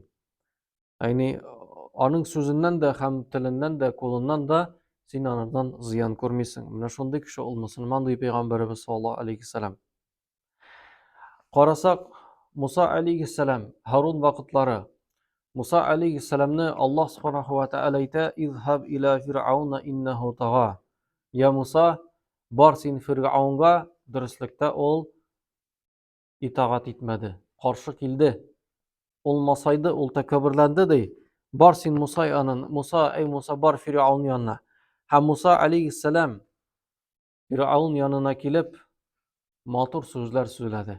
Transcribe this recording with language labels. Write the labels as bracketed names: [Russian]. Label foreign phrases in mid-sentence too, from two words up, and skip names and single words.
[Tatar] Яни аның сүзеннән дә һәм теленнән дә, кулыннан да син анардан зыян күрмисең. Менә шундый кеше ул мөселман ди Пәйгамбәрбез [Arabic] صلى الله عليه وسلم. [Tatar] Карасак, Муса алейһиссәлам, Һарун вакытлары. [Arabic] Муса алейһиссәламны Аллаһ سبحانه وتعالى әйтә: "اذهب إلى فرعون إنه طغى." [Tatar] Я Муса, бар син Фиргаунга, дөреслекдә ул итагать итмәде, каршы килде. Ул масайды, ул тәкәбберләнде ди. Бар син Муса янына, Муса бар Фиргаун янына. Һәм Муса алейһиссәлам Фиргаун янына килеп матур сүзләр сөйләде.